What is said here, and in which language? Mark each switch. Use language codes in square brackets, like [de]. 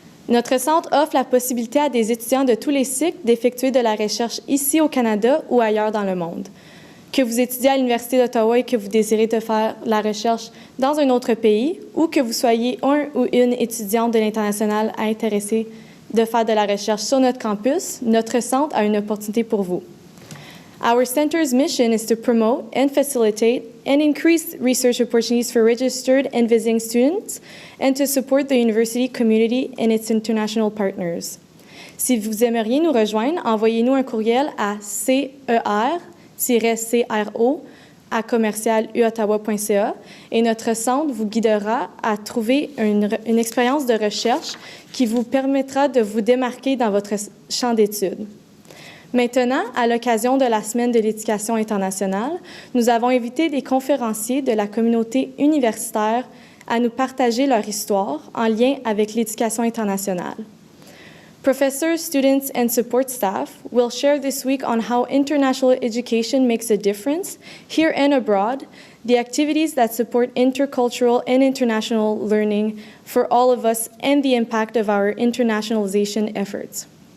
[fr] Notre centre offre la possibilité à des étudiants de tous les cycles d'effectuer de la recherche ici au Canada ou ailleurs dans le monde. Que vous étudiez à l'Université d'Ottawa et que vous désirez de faire la recherche dans un autre pays, ou que vous soyez un ou une étudiante de l'international intéressée de faire de la recherche sur notre campus, notre centre a une opportunité pour vous. [en] Our center's mission is to promote and facilitate and increase research opportunities for registered and visiting students and to support the university community and its international partners. [fr] Si vous aimeriez nous rejoindre, envoyez-nous un courriel à CER-CRO@commercialuottawa.ca et notre centre vous guidera à trouver une expérience de recherche qui vous permettra de vous démarquer dans votre champ d'études. Maintenant, à l'occasion de la Semaine de l'Éducation internationale, nous avons invité des conférenciers de la communauté universitaire à nous partager leur histoire en lien avec l'éducation internationale. [en] Professors, students, and support staff will share this week on how international education makes a difference here and abroad, the activities that support intercultural and international learning for all of us, and the impact of our internationalization efforts.